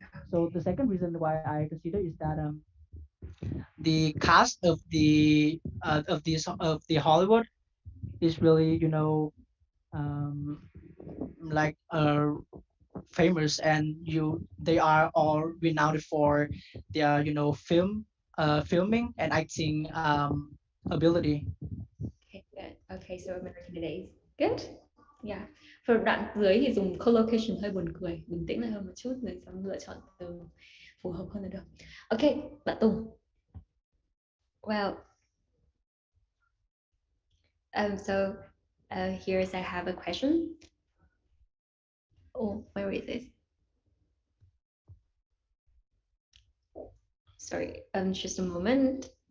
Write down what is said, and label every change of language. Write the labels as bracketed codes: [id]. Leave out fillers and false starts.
[en] So the second reason why I consider is that the cast of the Hollywood is really um, like famous and they are all renowned for their filming and acting ability. Okay, good. Okay, so American it is. Good. Yeah. [vi] Phần đoạn dưới thì dùng collocation hơi buồn cười, bình tĩnh lại hơn một chút rồi xong lựa chọn từ phù hợp hơn là được. Ok, bạn Tùng. [en] Well, so here's I have a question. Oh, where is it? Sorry, just a moment.